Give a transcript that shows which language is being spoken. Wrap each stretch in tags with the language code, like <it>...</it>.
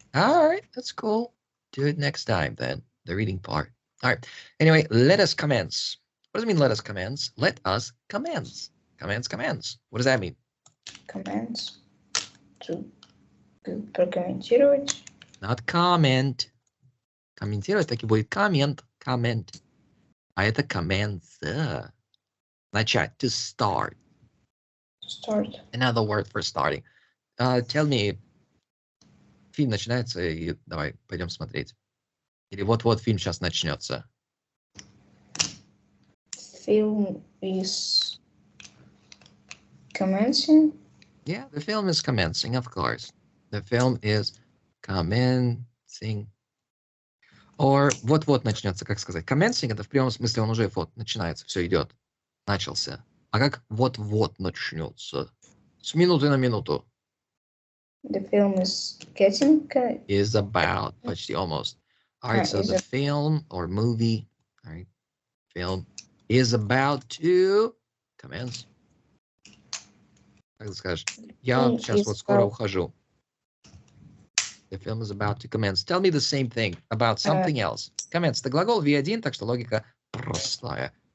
<en>All right, that's cool. Do it next time, then, the reading part. All right. Anyway, let us commence. What does it mean, let us commence? Let us commence. Commence. What does that mean? Commence.</en> <ru>To прокомментировать.</ru> <en>Not comment.</en> <ru>Комментировать таки будет comment. А это commence. Начать.</ru> <en>To start. Start. Another word for starting. Tell me.</en> <ru>Фильм начинается, и давай пойдем смотреть. Или вот-вот фильм сейчас начнется.</ru> <en>Film is commencing. Yeah, the film is commencing, of course. The film is commencing.</en> <ru>Or вот-вот начнется, как сказать. Commencing — это в прямом смысле он уже вот начинается, все идет, начался. А как вот-вот начнется? С минуты на минуту.</ru> <en>The film is getting. Is about, почти almost. All right, so the film or movie, all right, film is about to commence.</en> <ru>Как ты скажешь? Я сейчас вот скоро ухожу.</ru> <en>The film is about to commence. Tell me the same thing about something else. Commence.</en> <ru>Это глагол V1, так что логика простая.</ru>